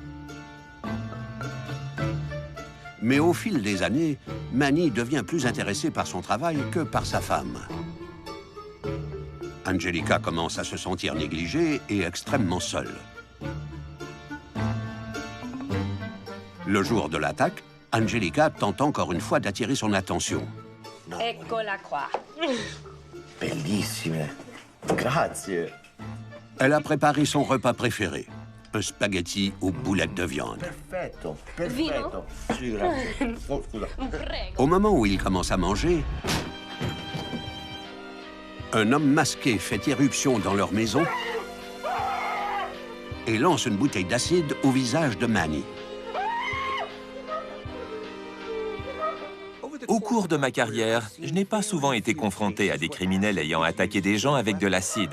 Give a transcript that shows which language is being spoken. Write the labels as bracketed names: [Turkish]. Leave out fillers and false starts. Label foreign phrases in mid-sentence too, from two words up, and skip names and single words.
[French] Mais au fil des années, Manny devient plus intéressé par son travail que par sa femme. Angelica commence à se sentir négligée et extrêmement seule. Le jour de l'attaque, Angelica tente encore une fois d'attirer son attention. [Italian] Eccola qua. Bellissime. Grazie. [French] Elle a préparé son repas préféré, un spaghetti aux boulettes de viande. [Italian] Perfetto, perfetto. Sì, grazie. Oh, scusa. [French] Au moment où il commence à manger, un homme masqué fait irruption dans leur maison et lance une bouteille d'acide au visage de Manny. Au cours de ma carrière, je n'ai pas souvent été confronté à des criminels ayant attaqué des gens avec de l'acide.